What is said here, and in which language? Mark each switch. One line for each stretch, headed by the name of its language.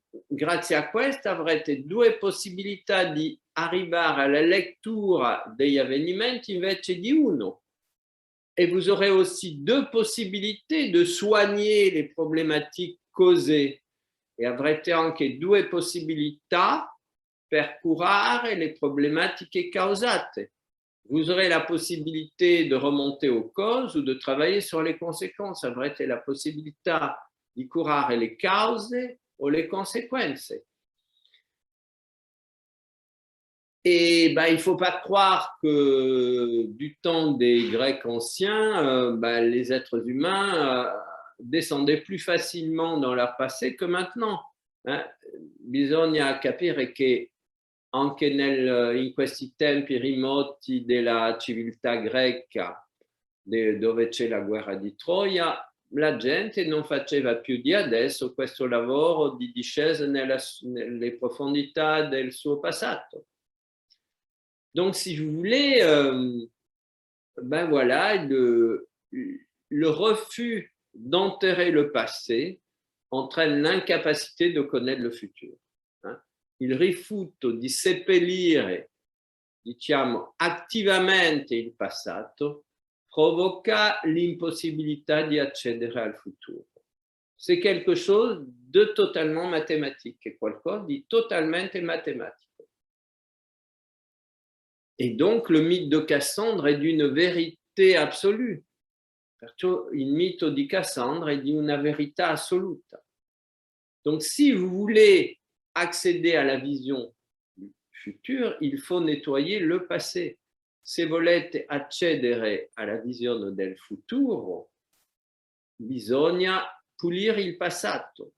Italian: Grazie a questo avrete due possibilità di arrivare alla lettura degli avvenimenti invece di uno.
French: Et vous aurez aussi deux possibilités de soigner les problématiques causées.
Italian: E avrete anche due possibilità per curare le problematiche causate.
French: Vous aurez la possibilité de remonter aux causes ou de travailler sur les conséquences.
Italian: Avrete la possibilità di curare le cause o le conseguenze.
French: Et il ne faut pas croire que du temps des Grecs anciens, les êtres humains descendaient plus facilement dans leur passé que maintenant.
Italian: Bisogna capire che anche in questi tempi remoti della civiltà greca, dove c'è la guerra di Troia, la gente non faceva più di adesso questo lavoro di discesa nelle profondità del suo passato.
French: Donc, si vous voulez, ben voilà, le refus d'enterrer le passé entraîne l'incapacité de connaître le futur.
Italian: Il rifiuto di seppellire, diciamo, attivamente il passato provoca l'impossibilità di accedere al futuro.
French: C'est quelque chose de totalement mathématique,
Italian: è qualcosa di totalmente matematico.
French: Et donc, le mythe de Cassandre est d'une vérité absolue.
Italian: Perciò il mito di Cassandra è di una verità assoluta.
French: Donc, si vous voulez accéder à la vision du futur, il faut nettoyer le passé.
Italian: Se volete accedere alla visione del futuro, bisogna pulire il passato.